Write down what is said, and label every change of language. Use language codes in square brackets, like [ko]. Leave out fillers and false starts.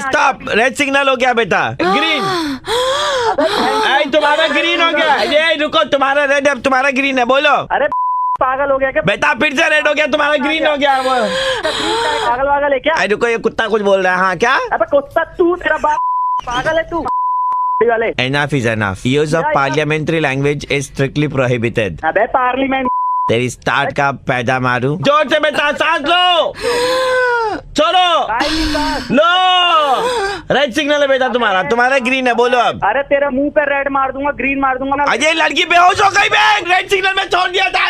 [hi] Stop, red signal हो गया बेटा, ग्रीन। तुम्हारा ग्रीन हो गया। ये रुको, तुम्हारा रेड है, तुम्हारा ग्रीन है, बोलो। अरे पागल हो गया क्या? बेटा फिर से रेड हो गया, तुम्हारा ग्रीन हो गया। वो पागल वागल है क्या? रुको, ये कुत्ता कुछ बोल रहा है। हाँ क्या? अबे कुत्ता तू, तेरा बाप पागल है तू। [en] Enough is enough. Use of parliamentary language is strictly prohibited. [hi] अबे पार्लियामेंट तेरी स्टार्ट का पैदा मारूं। जोर से बेटा सांस लो, छोड़ो, लो। रेड सिग्नल है बेटा तुम्हारा, तुम्हारा ग्रीन है, बोलो अब। अरे तेरे मुंह पे रेड मार दूंगा, ग्रीन मार दूंगा ना। अजय लड़की बेहोश हो गई बहन, रेड सिग्नल में छोड़ दिया था।